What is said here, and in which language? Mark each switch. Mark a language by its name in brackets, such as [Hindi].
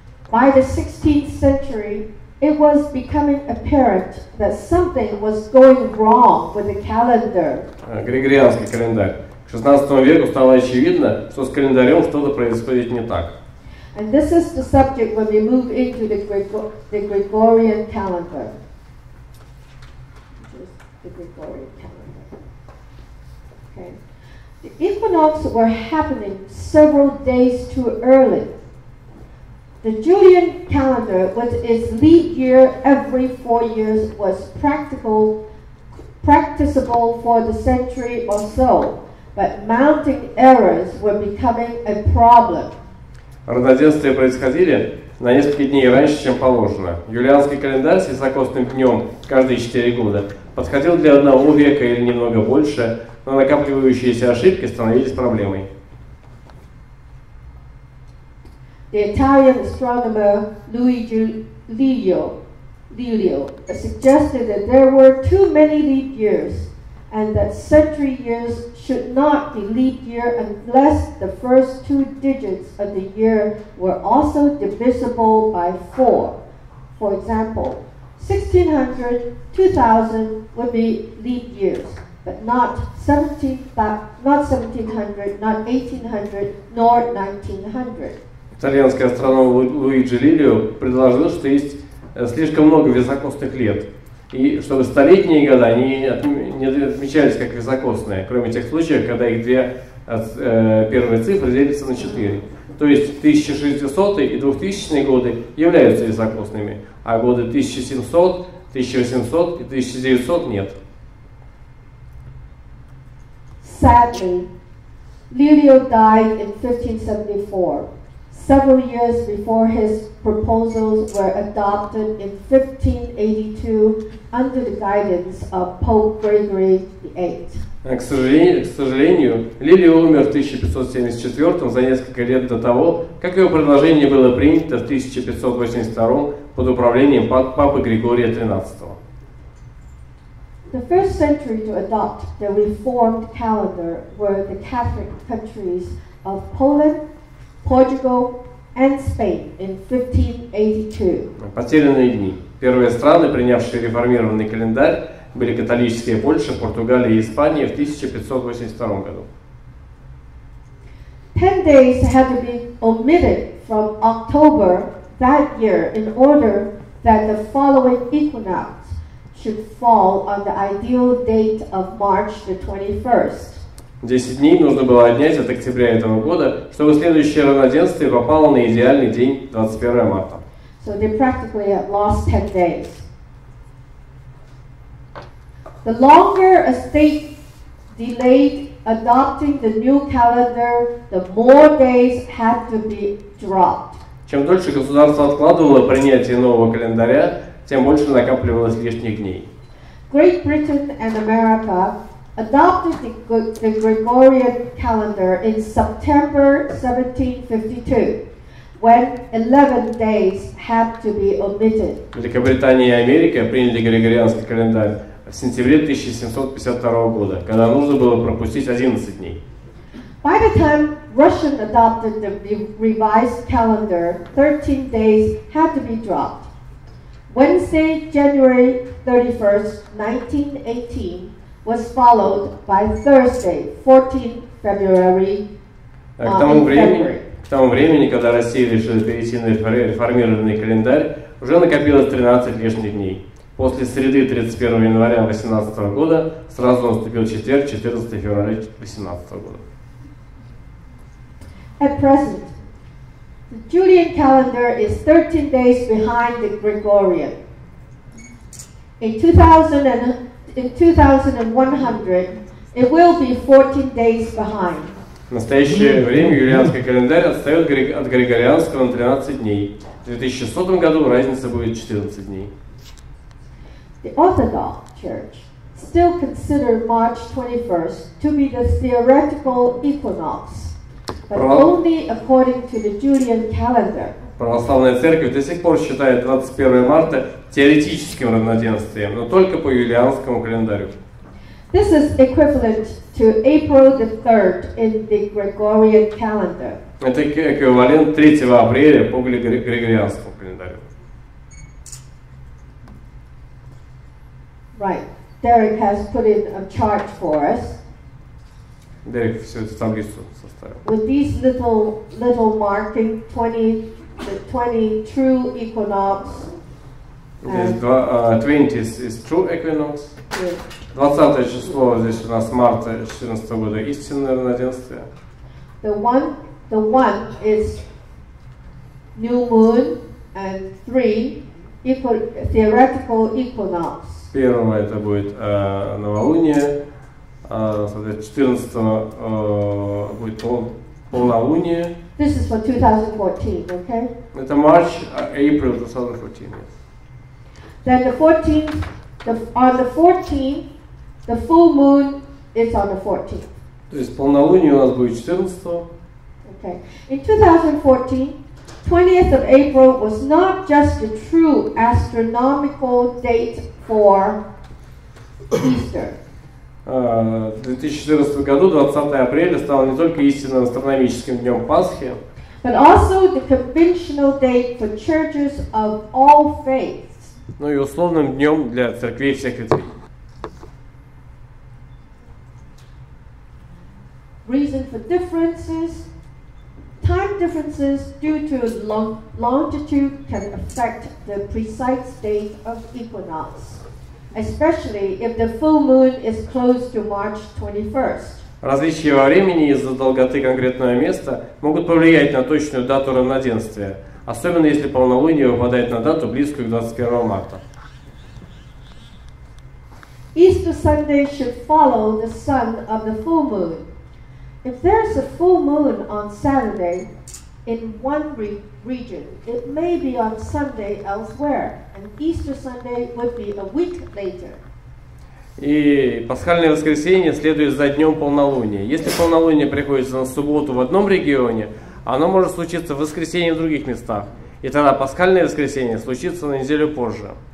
[English] By the 16th century, it was becoming apparent that something was going wrong with the calendar. [Russian] Григорианский календарь. К 16 веку стало очевидно, что с календарем что-то происходит не так. [English] And this is the subject when we move into the Gregorian calendar. The Gregorian calendar. Okay. The equinox were happening several days too early. The Julian calendar, with its leap year every 4 years, was practicable for the century or so, but mounting errors were becoming a problem. [Russian] Равноденствия происходили на несколько дней раньше, чем положено. Юлианский календарь с високосным днем каждые 4 года подходил для одного века или немного больше, но накапливающиеся ошибки становились проблемой. [English] The Italian astronomer Luigi Lilio suggested that there were too many leap years and that century years should not be leap year unless the first 2 digits of the year were also divisible by 4. For example, 1600, 2000 would be leap years, but not 1700, not 1800, nor 1900. [Russian] Итальянский астроном Луиджи Лилио предложил, что есть слишком много високосных лет, и чтобы столетние года не отмечались как високосные, кроме тех случаев, когда их две первые цифры делятся на 4. То есть 1600 и 2000 годы являются високосными, а годы 1700, 1800 и 1900 нет. [English] Sadly, Lilio died in 1574. Several years before his proposals were adopted in 1582 under the guidance of Pope Gregory VIII. [Russian] К сожалению, Лилио умер в 1574 за несколько лет до того, как его предложение было принято в 1582 под управлением папы Григория XIII. [English] The first century to adopt the Reformed calendar were the Catholic countries of Poland, Portugal, and Spain in 1582. [Russian] Потерянные дни. Первые страны, принявшие реформированный календарь, были католические Польша, Португалия и Испания в 1582 году. [English] 10 days had to be omitted from October that year in order that the following equinox should fall on the ideal date of March the 21st. [Russian] 10 дней нужно было отнять от октября этого года, чтобы следующее равноденствие попало на идеальный день 21 марта. [English] So they practically had lost 10 days. The longer a state delayed adopting the new calendar, the more days had to be dropped. [Russian] Чем дольше государство откладывало принятие нового календаря, тем больше накапливалось лишних дней. [English] Great Britain and America adopted the Gregorian calendar in September 1752, when 11 days had to be omitted. [Russian] Великобритания и Америка приняли григорианский календарь в сентябре 1752 года, когда нужно было пропустить 11 дней. [English] By the time Russian adopted the revised calendar, 13 days had to be dropped. Wednesday, January 31st, 1918 was followed by Thursday, 14 February. [Russian] К тому времени, когда Россия решила перейти на реформированный календарь, уже накопилось 13 лишних дней. После среды 31 января 18 года сразу наступил четверг, 14 февраля 18 года. [English] At present, the Julian calendar is 13 days behind the Gregorian. In 2100, it will be 14 days behind. [Russian] В настоящее время юлианский календарь отстает от григорианского на 13 дней. В 2100 году разница будет 14 дней. [English] The Orthodox Church still consider March 21st to be the theoretical equinox, but only according to the Julian calendar. [Russian] Православная церковь до сих пор считает 21 марта теоретическим равноденствием, но только по юлианскому календарю. [English] This is equivalent to April the 3rd in the Gregorian calendar. [Russian] Это эквивалент 3 апреля по григорианскому календарю. [English] Right. Derek has put in a chart for us. [Russian] Дерек всю эту таблицу составил. [English] With these little marking, 20 true equinox. [Russian] Здесь [English] 20 is true equinox. [Russian] 20 число здесь у нас марта 2014 года истинное равноденствие. [English] The one is new moon and 3 theoretical equinox. [Russian] Первого это будет новолуние, соответственно 14 будет полнолуние. [English] This is for 2014, okay? [Russian] Это [English] March, April 2014. Yes. Then the 14th, on the 14th, the full moon is on the 14th. [Russian] То есть полнолуние у нас будет 14. [English] Okay. In 2014, 20th of April was not just the true astronomical date for Easter. [Russian] В 2014 году 20 апреля стало не только истинным астрономическим днем Пасхи, [English] but also the conventional date for churches of all faiths. [Russian] но и условным днем для церквей всех ветвей. [English] Reason for differences. Time differences due to longitude can affect the precise date of equinox, especially if the full moon is close to March 21st. [Russian] Различия во времени из-за долготы конкретного места могут повлиять на точную дату равноденствия, особенно если полнолуние выпадает на дату, близкую к 21 марта. [English] Easter Sunday should follow the sun of the full moon. If there's a full moon on Saturday in one region, it may be on Sunday elsewhere, and Easter Sunday would be a week later. [Russian] И пасхальное воскресенье следует за днем полнолуния. Если полнолуние приходится на субботу в одном регионе, оно может случиться в воскресенье в других местах. И тогда пасхальное воскресенье случится на неделю позже.